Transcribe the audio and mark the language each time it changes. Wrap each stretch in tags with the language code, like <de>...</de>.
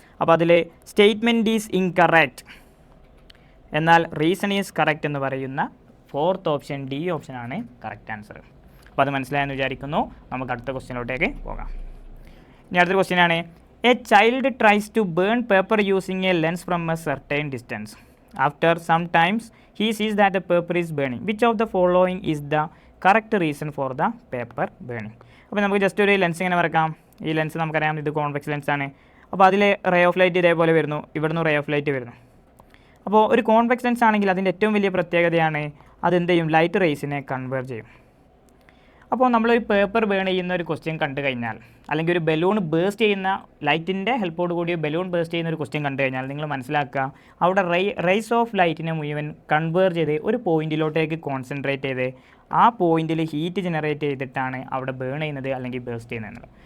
<ml>അപ്പോൾ അതിൽ statement is incorrect എന്നാൽ റീസൺ ഈസ് കറക്റ്റ് എന്ന് പറയുന്ന 4th ഓപ്ഷൻ ഡി ഓപ്ഷനാണ് കറക്റ്റ് ആൻസർ. അപ്പോൾ അത് മനസ്സിലായെന്ന് വിചാരിക്കുന്നു. നമുക്ക് അടുത്ത ക്വസ്റ്റ്യനിലോട്ടേക്ക് പോകാം. ഇനി അടുത്ത ക്വസ്റ്റ്യനാണ്</ml> <en>A child tries to burn paper using a lens from a certain distance. After some times he sees that the paper is burning. Which of the following is the correct reason for the paper burning?</en> <ml>അപ്പോൾ നമുക്ക് just ഒരു lens ഇങ്ങനെ വരക്കാം. ഈ lens നമുക്കറിയാം ഇത് convex lens ആണ്. അപ്പോൾ അതിൽ റേ ഓഫ് ലൈറ്റ് ഇതേപോലെ വരുന്നു, ഇവിടുന്ന് റേ ഓഫ് ലൈറ്റ് വരുന്നു. അപ്പോൾ ഒരു കോൺവെക്സ് ലെൻസ് ആണെങ്കിൽ അതിൻ്റെ ഏറ്റവും വലിയ പ്രത്യേകതയാണ് അതെന്ത് ചെയ്യും? ലൈറ്റ് റേസിനെ കൺവേർട്ട് ചെയ്യും. അപ്പോൾ നമ്മളൊരു പേപ്പർ ബേൺ ചെയ്യുന്ന ഒരു ക്വസ്റ്റ്യൻ കണ്ടു കഴിഞ്ഞാൽ, അല്ലെങ്കിൽ ഒരു ബലൂൺ ബേസ്റ്റ് ചെയ്യുന്ന ലൈറ്റിൻ്റെ ഹെൽപ്പോട് കൂടി ബലൂൺ ബേസ്റ്റ് ചെയ്യുന്ന ഒരു ക്വസ്റ്റ്യൻ കണ്ടു കഴിഞ്ഞാൽ നിങ്ങൾ മനസ്സിലാക്കുക അവിടെ റേസ് ഓഫ് ലൈറ്റിനെ മുഴുവൻ കൺവേർട്ട് ചെയ്ത് ഒരു പോയിന്റിലോട്ടേക്ക് കോൺസെൻട്രേറ്റ് ചെയ്ത് ആ പോയിന്റിൽ ഹീറ്റ് ജനറേറ്റ് ചെയ്തിട്ടാണ് അവിടെ ബേൺ ചെയ്യുന്നത് അല്ലെങ്കിൽ ബേസ്റ്റ് ചെയ്യുന്നത്.</ml>